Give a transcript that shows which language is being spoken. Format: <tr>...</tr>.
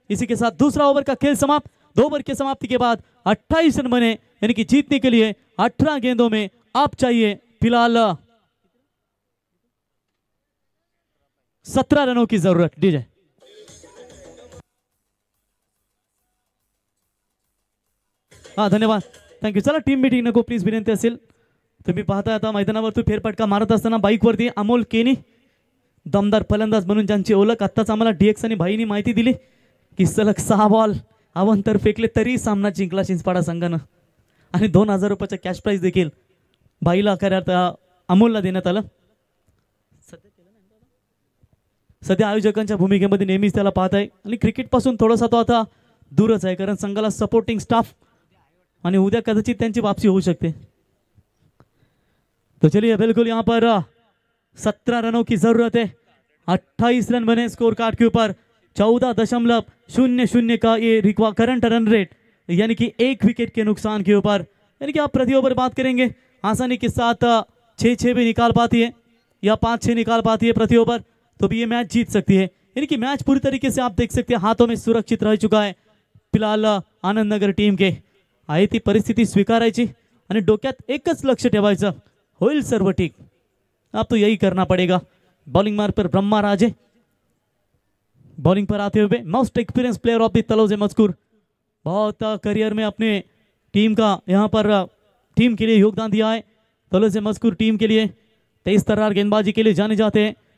<hi>इसी के साथ दूसरा ओवर का खेल समाप्त। 2 ओवर के समाप्ति के बाद 28 रन बने, यानी कि जीतने के लिए 18 गेंदों में आप चाहिए फिलहाल 17 रनों की जरूरत। डीजे हाँ धन्यवाद, थँक्यू।</hi> <mr>चला टीम मीटिंग नको प्लीज, विनंती असेल। तुम्ही पाहताय आता मैदानावर फेरफटका मारत असताना बाईकवरती अमोल केनी, दमदार फलंदाज म्हणून ज्यांची ओळख आत्ताच आम्हाला DX आणि भाईनी माहिती दिली की सलग 6 बॉल अवंतर फेकले तरी सामना जिंकला चिंचपाडा संघानं, आणि 2000 रुपयाचा कॅश प्राइज देखील भाईला खऱ्यात अमोलला देण्यात आलं। सध्या आयोजकांच्या भूमिकेमध्ये नेहमीच त्याला पाहत आहे आणि क्रिकेट पासून थोडासा तो आता दूरच आहे, कारण संघाला सपोर्टिंग स्टाफ आणि उद्या कदाचित त्यांची वापसी होऊ शकते।</mr> <hi>तो चलिए बिल्कुल यहाँ पर 17 रनों की जरूरत है। 28 रन बने स्कोर कार्ड के ऊपर। 14.00 का ये करंट रन रेट, यानी कि 1 विकेट के नुकसान के ऊपर, यानी कि आप प्रति ओवर बात करेंगे आसानी के साथ 6-6 भी निकाल पाती है या 5-6 निकाल पाती है प्रति ओवर, तो भी ये मैच जीत सकती है। यानी कि मैच पूरी तरीके से आप देख सकते हैं हाथों में सुरक्षित रह चुका है फिलहाल आनंद नगर टीम के।</hi> <mr>आहे ती परिस्थिती स्वीकारायची आणि डोक्यात एकच लक्ष ठेवायचं, होईल सर्व ठीक,</mr> <hi>अब तो यही करना पड़ेगा। बॉलिंग मार्ग पर ब्रह्मा राजे, बॉलिंग पर आते हुए most experience player of the तलोजे मजकूर, बहुत करियर में अपने टीम का यहाँ पर टीम के लिए योगदान दिया है। तलोजे मजकूर टीम के लिए तेज तर्रार गेंदबाजी के लिए जाने जाते हैं।</hi>